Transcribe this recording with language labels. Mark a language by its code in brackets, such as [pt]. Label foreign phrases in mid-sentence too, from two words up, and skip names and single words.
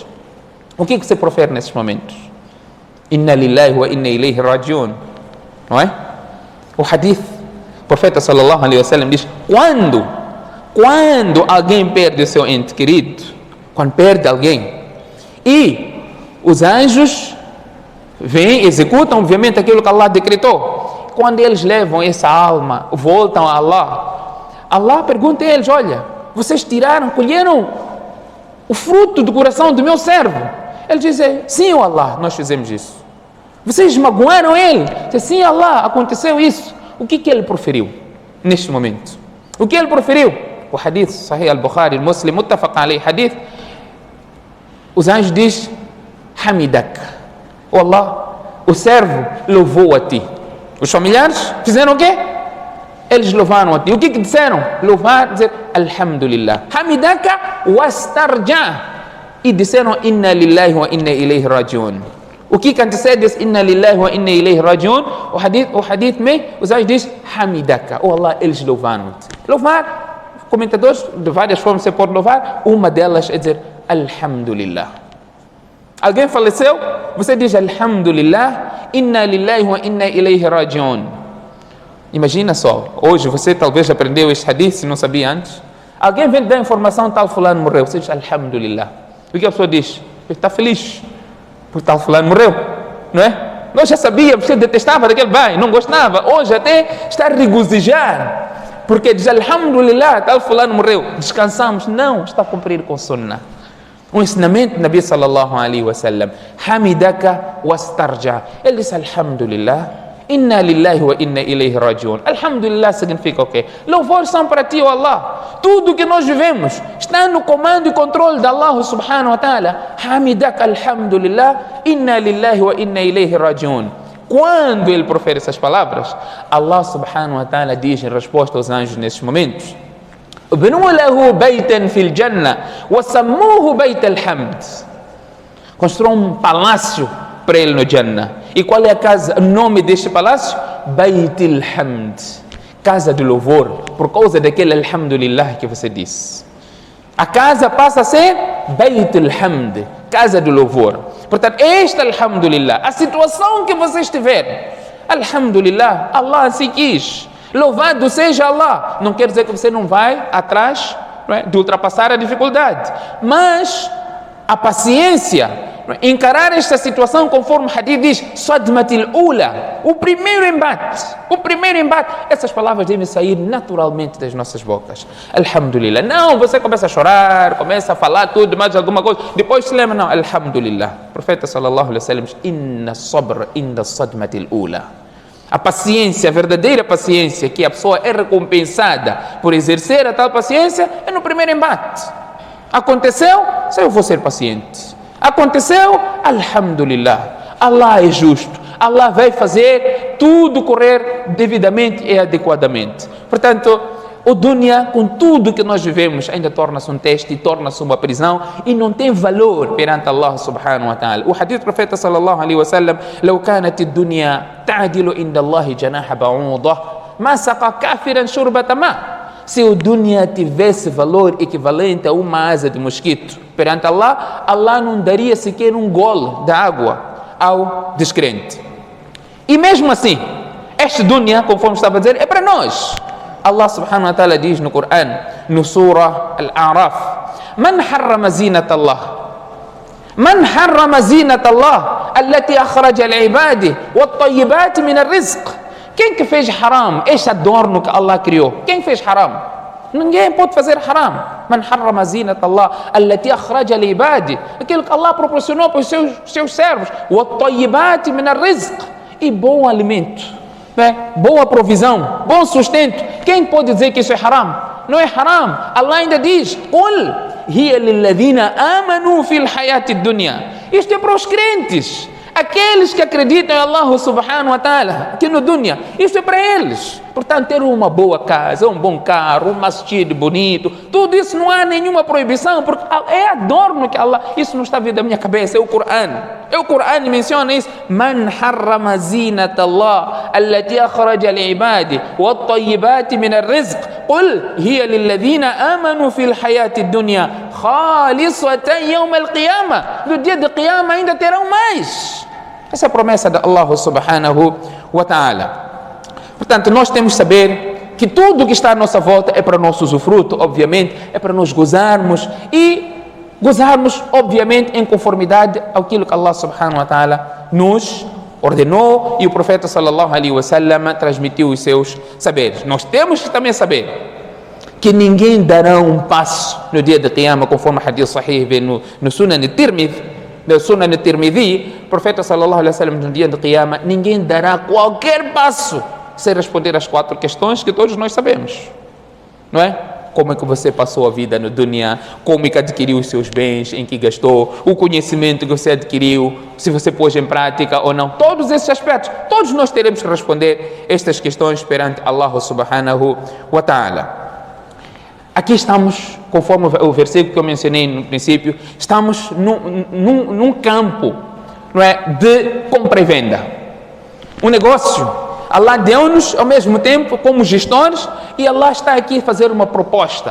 [pt] O que você profere nesses momentos? [ar] إنا لله وإنا إليه راجعون. [pt] Não é? O hadith, o profeta [ar] صلى الله عليه وسلم [pt] diz: quando alguém perde o seu ente querido, quando perde alguém, e os anjos vêm, executam obviamente aquilo que Allah decretou, quando eles levam essa alma, voltam a Allah, Allah pergunta a eles: olha, vocês colheram o fruto do coração do meu servo. Ele diz, sim, ó Allah, nós fizemos isso. Vocês magoaram ele? Diz, sim, Allah, aconteceu isso. O que ele proferiu neste momento? O que ele proferiu? O hadith, Sahih al-Bukhari, Muslim, [ar] متفق عليه, [pt] hadith. Os anjos dizem, Hamidak. Oh Allah, o servo louvou a ti. Os familiares fizeram o quê? Eles louvaram a ti. O que disseram? Louvar, dizer, Alhamdulillah. [ar] حمدك واسترجع. [pt] E disseram, [ar] إنا لله وإنا إليه راجعون. [pt] O que antecede diz, [ar] إنا لله وإنا إليه راجعون. [pt] O hadith os anjos dizem, Hamidaka. Oh Allah, eles louvaram-te. Louvar, comentadores, de várias formas você pode louvar. Uma delas é dizer, Alhamdulillah. Alguém faleceu? Você diz, [ar] الحمد لله، إنا لله وإنا إليه راجعون. [pt] Imagina só, hoje você talvez aprendeu este hadith, se não sabia antes. Alguém vem dar informação, tal fulano morreu. Você diz, Alhamdulillah. O que a pessoa diz? Está feliz, porque tal fulano morreu, não é? Nós já sabíamos, você detestava daquele bem, não gostava. Hoje até está a regozijar, porque diz, Alhamdulillah, tal fulano morreu. Descansamos. Não, está a cumprir com sunnah. Um ensinamento do Nabi [ar] صلى الله عليه وسلم. حمدك واسترجع. [pt] Ele disse, [ar] الحمد لله، إنا لله وإنا إليه راجعون. [pt] Alhamdulillah significa o quê? Louvores são para ti, ó Allah. Tudo que nós vivemos está no comando e controle de Allah [ar] سبحانه وتعالى. حمدك الحمد لله، إنا لله وإنا إليه راجعون. [pt] Quando ele profere essas palavras, Allah [ar] سبحانه وتعالى [pt] diz em resposta aos anjos nesses momentos, [ar] ابنوا له بيتا في الجنة وسموه بيت الحمد. [pt] Construam palácio para ele no Jannah. E qual é a casa, o nome deste palácio? Bayt al-Hamd, casa de louvor, por causa daquele Alhamdulillah que você disse. A casa passa a ser Bayt al-Hamd, casa de louvor. Portanto, esta Alhamdulillah, a situação que você estiver, Alhamdulillah, Allah assim quis. Louvado seja Allah. Não quer dizer que você não vai atrás, não é, de ultrapassar a dificuldade, mas a paciência, encarar esta situação conforme o hadith diz, [ar] الصدمة الأولى, [pt] o primeiro embate, essas palavras devem sair naturalmente das nossas bocas. Alhamdulillah. Não, você começa a chorar, começa a falar tudo, mais alguma coisa, depois se lembra, não, Alhamdulillah. O profeta [ar] صلى الله عليه وسلم diz, إن الصبر عند الصدمة الأولى. [pt] A paciência, a verdadeira paciência, que a pessoa é recompensada por exercer a tal paciência, é no primeiro embate. Aconteceu, eu vou ser paciente. Aconteceu, Alhamdulillah. Allah é justo. Allah vai fazer tudo correr devidamente e adequadamente. Portanto, o dunya, com tudo que nós vivemos, ainda torna-se um teste, torna-se uma prisão e não tem valor perante Allah [ar] سبحانه وتعالى. [pt] O hadith do profeta [ar] صلى الله عليه وسلم, لو كانت الدنيا تعدل عند الله جناح بعوضة ما سقى كافرا شربة ماء. [pt] Se o dunya tivesse valor equivalente a uma asa de mosquito perante Allah, Allah não daria sequer um gole de água ao descrente. E mesmo assim, este dunya, conforme estava a dizer, é para nós. Allah [ar] سبحانه وتعالى [pt] diz no Coran, no Surah Al-A'raf, [ar] من حرم زينة الله. من حرم زينة الله، التي أخرج العباد، والطيبات من الرزق. [pt] Quem que fez haram, este adorno que Allah criou? Quem fez haram? Ninguém pode fazer haram. [ar] من حرم زينة الله، التي أخرج العباد. [pt] Aquilo que Allah proporcionou para os seus servos. [ar] والطيبات من الرزق. [pt] E bom alimento, boa provisão, bom sustento. Quem pode dizer que isso é haram? Não é haram. Allah ainda diz, [ar] قل هي للذين آمنوا في الحياة الدنيا. [pt] Isto é para os crentes, aqueles que acreditam em Allah [ar] سبحانه وتعالى, [pt] aqui no dunya. Isso é para eles. Portanto, ter uma boa casa, um bom carro, um masjid bonito, tudo isso não há nenhuma proibição, porque é adorno que Allah, isso não está vindo da minha cabeça, é o Coran. O Coran menciona isso. [ar] من حرم زينة الله، التي أخرج العباد، والطيبات من الرزق، قل هي للذين آمنوا في الحياة الدنيا، خالصة يوم القيامة. [pt] No dia de Qiyamah ainda terão mais. Essa é a promessa de Allah [ar] سبحانه وتعالى. [pt] Portanto, nós temos que saber que tudo que está à nossa volta é para nosso usufruto, obviamente, é para nós gozarmos e gozarmos, obviamente, em conformidade àquilo que Allah [ar] سبحانه وتعالى [pt] nos ordenou e o profeta [ar] صلى الله عليه وسلم [pt] transmitiu os seus saberes. Nós temos que também saber que ninguém dará um passo no dia de Qiyamah, conforme o [ar] حديث صحيح [pt] vem no Sunan al-Tirmidhi, da Sunan al-Tirmidhi, o profeta [ar] صلى الله عليه وسلم [pt] no dia de Qiyamah, ninguém dará qualquer passo sem responder as 4 questões que todos nós sabemos, não é? Como é que você passou a vida no dunya, como é que adquiriu os seus bens, em que gastou, o conhecimento que você adquiriu, se você pôs em prática ou não, todos esses aspectos, todos nós teremos que responder estas questões perante Allah [ar] سبحانه وتعالى. [pt] Aqui estamos, conforme o versículo que eu mencionei no princípio, estamos num campo, não é, de compra e venda. Um negócio. Allah deu-nos ao mesmo tempo como gestores e Allah está aqui a fazer uma proposta.